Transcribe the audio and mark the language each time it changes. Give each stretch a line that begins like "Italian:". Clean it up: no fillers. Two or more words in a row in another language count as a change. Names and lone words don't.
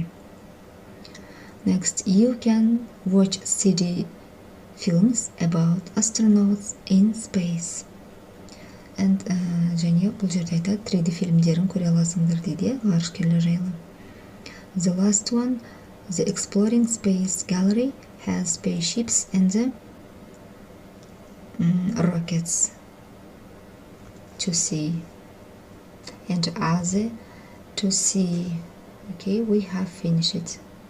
English: Next, you can watch 3D films about astronauts in space.
Kazakh: And және бұл жерде айтады 3D фильмдерін көре аласыңдар дейді, ғарышкерлер жайлы.
English: The last one, the Exploring Space Gallery has spaceships and the rockets to see and other to see. Okay, we have finished it.